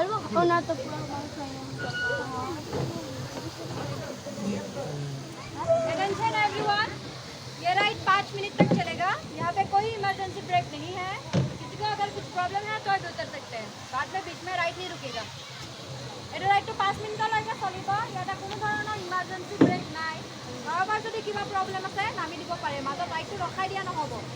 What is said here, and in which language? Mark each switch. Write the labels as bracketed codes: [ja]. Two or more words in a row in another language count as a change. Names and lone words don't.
[hi] और ना तो पूरा [en] attention everyone, [hi] ये राइड 5 मिनट तक चलेगा। यहाँ पे कोई इमरजेंसी ब्रेक नहीं है। किसी को अगर कुछ प्रॉब्लम है तो उतर सकते हैं, बाद में बीच में राइड नहीं रुकेगा। [as] এটা রাইডটো 5 মিনিটলৈকে চলিব। ইয়াতে কোনো ধৰণৰ ইমাৰ্জেঞ্চি ব্ৰেক নাই। কাৰোবাৰ যদি কিবা প্ৰব্লেম আছে নামি দিব পাৰে, মাজত ৰাইডটো ৰখাই দিয়া নহ'ব।